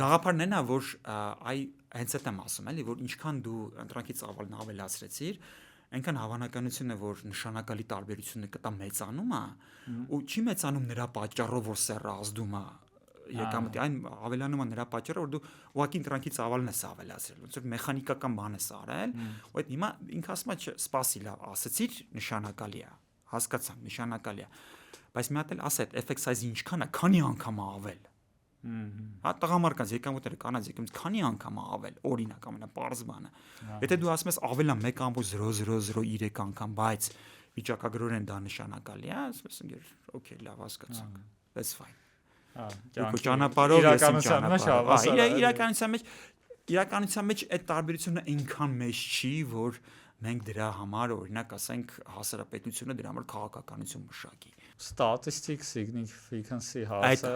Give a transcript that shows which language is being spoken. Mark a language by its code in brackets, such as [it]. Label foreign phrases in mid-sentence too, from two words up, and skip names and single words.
[hy] Գաղափարն այն է, որ այ հենց այդ եմ ասում, էլի, որ ինչքան դու ընտրանքի ծավալն ավելացրեցիր, այնքան հավանականություն է, որ նշանակալի տարբերությունը կտա մեծանում է, ու չի մեծանում նրա պատճառով, որ սեռը ազդում է եկամտի, այն ավելանում է նրա պատճառով, որ դու ուղղակի ընտրանքի ծավալն ես ավելացրել, ոնց որ մեխանիկական բան ես արել, ու այդ հիմա ինքը ասում է, սպասի լավ, ասացիր նշանակալի է, հասկացա, նշանակալի է, բայց մի հատ էլ ասա, այդ [en] effect size- [hy] ը ինչքան է, քանի անգամ է ավել։ Հա տղամարդկանց եկամուտները կանանց եկամուտ քանի անգամ է ավել, օրինակ ամենապարզ բանը։ Եթե դու ասում ես ավելա 1.0003 անգամ, բայց վիճակագրորեն դա նշանակալի է, ասես ինքեր, օքեյ, լավ հասկացանք, [en] that's fine։ [hy] Դու ճանապարհով ես իրականության մեջ այդ տարբերությունը այնքան մեծ չի, որ մենք դրա համար օրինակ ասենք հասարակապետությունը դրա համար քաղաքականություն մշակի։ [en] Statistic significance հասը